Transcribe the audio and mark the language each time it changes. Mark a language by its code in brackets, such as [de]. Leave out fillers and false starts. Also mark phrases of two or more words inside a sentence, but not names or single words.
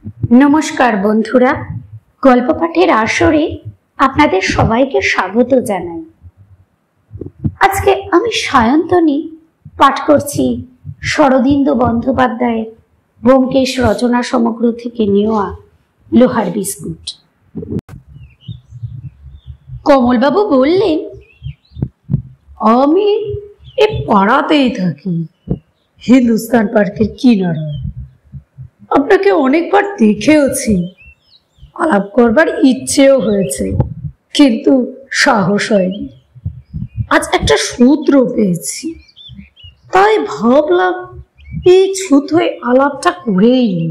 [bn] নমস্কার বন্ধুরা গল্প পাঠের আসরে আপনাদের সবাইকে স্বাগত জানাই। আজকে আমি সায়ন্তনী পাঠ করছি শরদিন্দু বন্দ্যোপাধ্যায়ের ব্যোমকেশ রচনা সমগ্র থেকে নেওয়া লোহার বিস্কুট। কমলবাবু বললেন, আমি এ পাড়াতেই থাকি, হিন্দুস্তান পার্কের কিনারায়। আপনাকে অনেকবার দেখেওছি, আলাপ করবার ইচ্ছেও হয়েছে, কিন্তু সাহস হয়নি। আজ একটা সূত্র পেয়েছি, তাই ভাবলাম এই ছুতোয় আলাপটা করেই নিই।